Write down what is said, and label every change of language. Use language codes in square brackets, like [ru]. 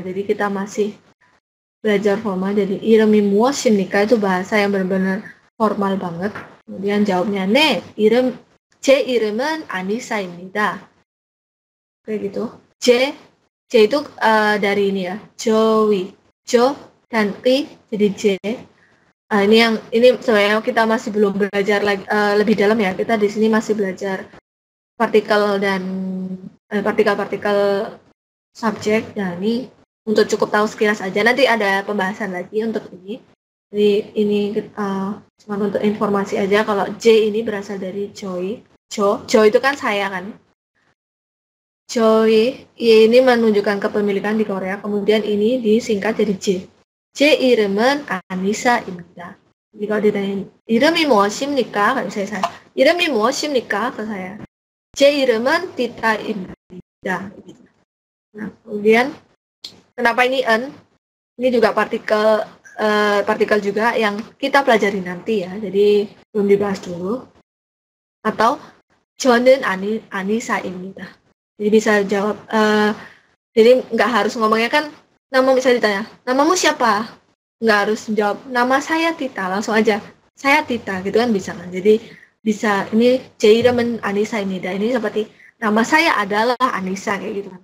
[id] Jadi kita masih belajar formal. Jadi [ko] 이름이 무엇입니까? [id] Itu bahasa yang benar-benar formal banget. Kemudian jawabnya [ko] 네, 제 이름은 아니사입니다. [id] Kayak gitu. J itu dari ini ya, Joey, Jo dan I jadi J. Ini sebenarnya kita masih belum belajar lagi lebih dalam ya. Kita di sini masih belajar partikel dan partikel subjek. Nah, ini untuk cukup tahu sekilas aja. Nanti ada pembahasan lagi untuk ini. Jadi ini cuma untuk informasi aja kalau J ini berasal dari Joey. Jo itu kan saya kan. Joey ini menunjukkan kepemilikan di Korea. Kemudian ini disingkat jadi J. [ko] 제 이름은 아니사입니다. [id] Jadi kalau ditanya [ko] 이름이 무엇입니까? [id] Kalau saya [ko] 이름이 무엇입니까? [id] Ke saya. [ko] 제 이름은 티타입니다. [id] Nah, kemudian kenapa ini en? Ini juga partikel juga yang kita pelajari nanti ya. Jadi belum dibahas dulu. [ko] Atau 저는 아니사입니다. [id] Jadi bisa jawab, jadi nggak harus ngomongnya kan, nama misalnya ditanya, namamu siapa? Nggak harus jawab, nama saya Tita, langsung aja, saya Tita, gitu kan bisa kan. Jadi bisa, ini [ko] 제 이름은 아니사입니다. [id] Ini seperti, nama saya adalah Anissa, kayak gitu kan.